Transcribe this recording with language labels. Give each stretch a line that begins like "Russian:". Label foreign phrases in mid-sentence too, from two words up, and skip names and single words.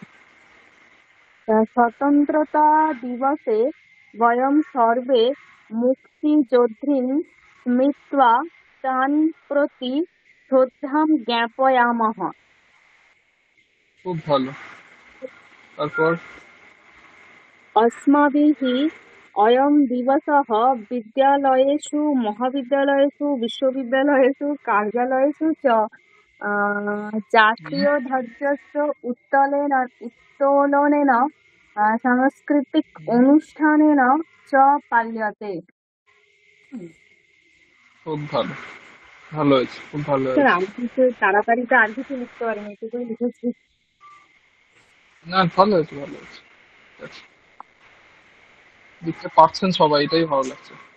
Sanskrit: স্বতন্ত্রতা দিবসে বয়ম সর্বে মুক্তিযোদ্ধিন স্মৃত্বা তান প্রতি শ্রদ্ধাম জ্ঞাপয়ামহ।
Bangla: খুব ভালো। তারপর
Sanskrit: अस्माभिः अयं दिवसः विद्यालयेषु महाविद्यालयेषु विश्वविद्यालयेषु कार्यालयेषु च হুম, জাতীয়ধ্বজस्य উত্তোলনেन সাংস্কৃতিক অনুষ্ঠানেন চ পাল্যতে।
Bangla: খুব ভালো, ভালো হয়েছে, খুব ভালো স্যার হয়েছে। আমি কিন্তু তাড়াতাড়ি তো আর কিছু লিখতে পারিনি, এটুকুই লিখেছি। না, ভালো হয়েছে, ভালো হয়েছে, ঠিক আছে। লিখতে পারছেন সবাই, এটাই ভালো লাগছে।